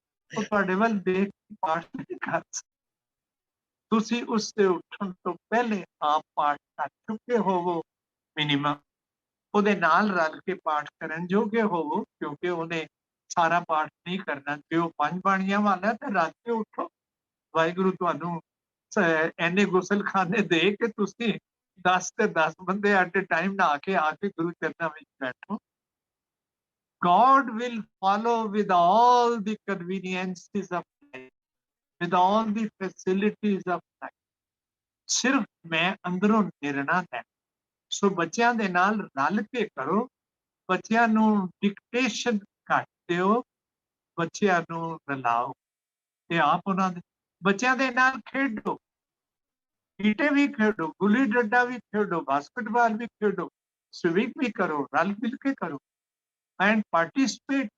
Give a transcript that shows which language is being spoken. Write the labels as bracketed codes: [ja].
[pa] ਉਹ ਤੁਹਾਡੇ ਵੱਲ ਦੇਖ ਕੇ ਪਾਠ ਨਹੀਂ ਕਰ ਸਕਦੇ। ਤੁਸੀਂ ਉਸ ਦੇ ਉੱਠਣ ਤੋਂ ਪਹਿਲੇ ਆਪ ਪਾਠ ਕਰ ਚੁੱਕੇ ਹੋਵੋ, ਮਿਨੀਮਮ ਉਹਦੇ ਨਾਲ ਰਲ ਕੇ ਪਾਠ ਕਰਨ ਜੋਗੇ ਹੋਵੋ, ਕਿਉਂਕਿ ਉਹਨੇ ਸਾਰਾ ਪਾਠ ਨਹੀਂ ਕਰਨਾ। ਜੇ ਉਹ 5 ਬਾਣੀਆਂ ਵਾਲਾ ਤੇ ਰਲ ਕੇ ਉੱਠੋ, ਵਾਹਿਗੁਰੂ ਤੁਹਾਨੂੰ ਐਨੇ ਗੁਸਲਖਾਨੇ ਦੇ ਕੇ ਤੁਸੀਂ 10 ਤੇ 10 ਬੰਦੇ ਐਟ ਏ ਟਾਈਮ ਨਹਾ ਕੇ ਆ ਕੇ ਗੁਰੂ ਚਰਨਾਂ ਵਿੱਚ ਬੈਠੋ। [en] God will follow with all the conveniences of life, with all the facilities of life. [pa] ਸਿਰਫ ਮੈਂ ਅੰਦਰੋਂ ਨਿਰਣਾ ਹੈ। ਸੋ ਬੱਚਿਆਂ ਦੇ ਨਾਲ ਰਲ ਕੇ ਕਰੋ, ਬੱਚਿਆਂ ਨੂੰ ਡਿਕਟੇਸ਼ਨ ਘੱਟ ਦਿਓ, ਬੱਚਿਆਂ ਨੂੰ ਰਲਾਓ ਤੇ ਆਪ ਉਹਨਾਂ ਦੇ ਬੱਚਿਆਂ ਦੇ ਨਾਲ ਖੇਡੋ, ਗੀਟੇ ਵੀ ਖੇਡੋ, ਗੁੱਲੀ ਡੰਡਾ ਵੀ ਖੇਡੋ, ਬਾਸਕਟਬਾਲ ਵੀ ਖੇਡੋ, ਸਵਿਮਿੰਗ ਵੀ ਕਰੋ, ਰਲ ਮਿਲ ਕੇ ਕਰੋ ਐਂਡ ਪਾਰਟਿਸਿਪੇਟ।